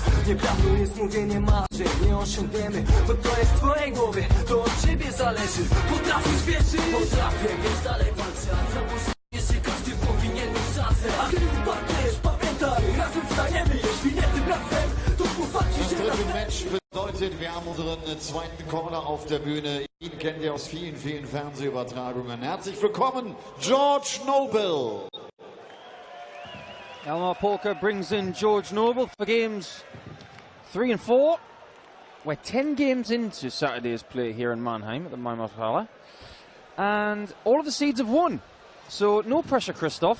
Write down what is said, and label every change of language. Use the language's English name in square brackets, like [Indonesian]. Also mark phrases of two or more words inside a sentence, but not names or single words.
[Polish] Nieprawdą jest mówienie marzeń, nie osiągniemy. Bo to jest w twojej głowie, to od ciebie zależy. Potrafisz wierzyć, potrafię, więc dalej walczę. Założysz, że każdy powinien mieć szansę. A kiedy upadniesz, pamiętaj, razem wstaniemy. Jeśli nie tym razem, to popatrzysz się na [German] dritte Match bedeutet, wir haben unseren zweiten Corner auf der Bühne. Ihn kennt ihr aus vielen, vielen Fernsehübertragungen. Herzlich willkommen, George Noble. [English] Elmar Polka brings in George Noble for games 3 and 4. We're 10 games into Saturday's play here in Mannheim at the Maimarshalle. And all of the seeds have won. So no pressure, Christoph.